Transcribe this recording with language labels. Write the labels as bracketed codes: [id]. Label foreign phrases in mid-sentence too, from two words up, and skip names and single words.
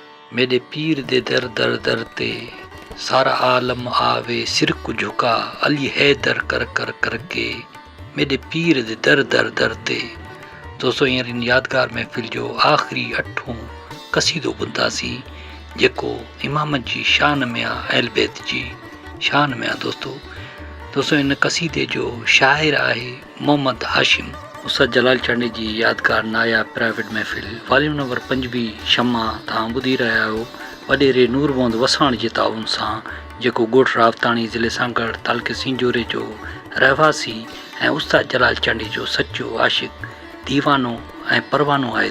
[pa] میرے پیر دے در در در تے سارا عالم آوے سر کو جھکا علی حیدر کر کر کرکے میرے پیر دے در در در تے. [sd] दोस्तों हींअर इन यादगार महफ़िल जो आख़िरी 8हों क़सीदो ॿुधासीं जेको इमाम जी शान में आहे, अहल बैत जी शान में आहे। दोस्तों इन क़सीदे जो शाइर आहे मोहम्मद हाशिम। उस्ताद जलाल चांडी जी यादगार नायाब प्राइवेट महफ़िल [en] volume number [sd] 25 शमा तव्हां ॿुधी रहिया आहियो वॾेरे नूर मोहम्मद वसाण जे ताउन सां, जेको ॻोठ रावताणी ज़िले सांगड़ तालुके सिंजोरे जो रहवासी ऐं उस्ताद जलाल चांडी जो सचो आशिक़ दीवानो ऐं परवानो आहे।